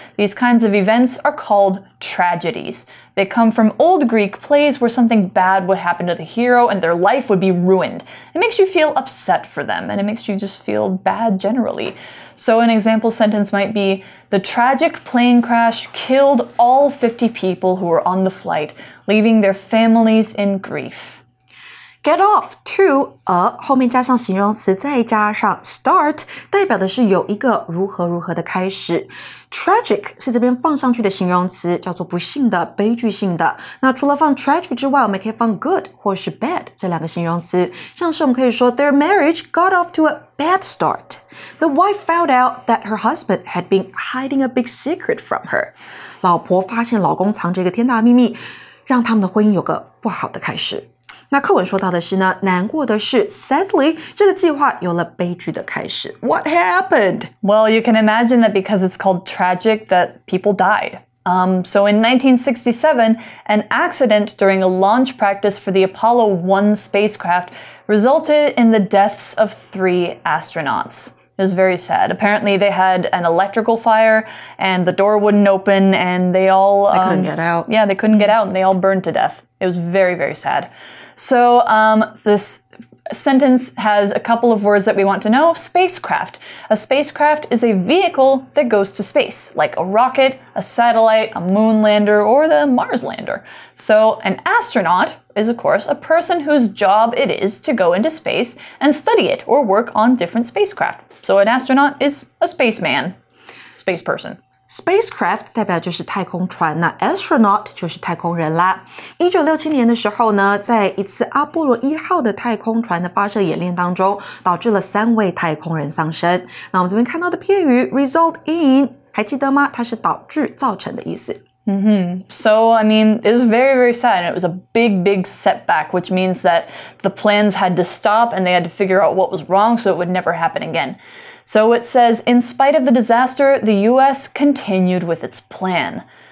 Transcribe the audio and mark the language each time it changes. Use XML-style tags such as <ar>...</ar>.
<en>These kinds of events are called tragedies. They come from old Greek plays where something bad would happen to the hero and their life would be ruined. It makes you feel upset for them and it makes you just feel bad generally. So an example sentence might be, the tragic plane crash killed all 50 people who were on the flight, leaving their families in grief. Get off to a</en> <zh>后面加上形容词，再加上</zh> <en>start，</en> <zh>代表的是有一个如何如何的开始。 Tragic 是这边放上去的形容词，叫做不幸的、悲剧性的。那除了放 tragic 之外，我们可以放 good 或是 bad 这两个形容词。像是我们可以说</zh> <en>Their marriage got off to a bad start. The wife found out that her husband had been hiding a big secret from her.</en> <zh>老婆发现老公藏着一个天大的秘密，让他们的婚姻有个不好的开始。那课文说到的是呢，难过的是 sadly 这个计划有了悲剧的开始。</zh> <en>What happened? Well, you can imagine that because it's called tragic that people died. So in 1967, an accident during a launch practice for the Apollo 1 spacecraft resulted in the deaths of 3 astronauts. It was very sad. Apparently, they had an electrical fire, and the door wouldn't open, and they all... They couldn't get out. Yeah, they couldn't get out, and they all burned to death. It was very, very sad. So this sentence has a couple of words that we want to know. Spacecraft. A spacecraft is a vehicle that goes to space, like a rocket, a satellite, a moon lander, or the Mars lander. So an astronaut is, of course, a person whose job it is to go into space and study it or work on different spacecraft. So an astronaut is a spaceman, space person.</en> <zh>Spacecraft 代表就是太空船，那 astronaut 就是太空人啦。 1967年的时候呢，在一次阿波罗1号的太空船的发射演练当中，导致了3位太空人丧生。那我们这边看到的片语 result in 还记得吗？它是导致、造成的意思。</zh> <en>So, I mean, it was very, very sad. It was a big, big setback, which means that the plans had to stop and they had to figure out what was wrong so it would never happen again. So it says, in spite of the disaster, the U.S. continued with its plan.</en>